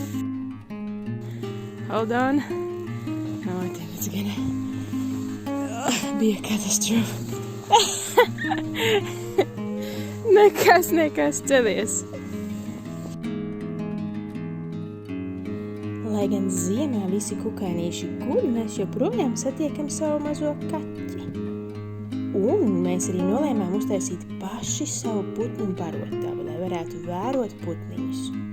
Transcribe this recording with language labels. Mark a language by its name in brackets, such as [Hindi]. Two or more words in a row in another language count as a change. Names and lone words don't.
[English] Hold on. No, I think it's gonna be a catastrophe. [Latvian] Nekas, celies. Lai gan ziemā visi kukainīši guļ, mēs joprojām satiekam savu mazo kaķi. Un mēs arī nolēmām uztaisīt paši savu putnu barotavu, lai varētu vērot putniņus.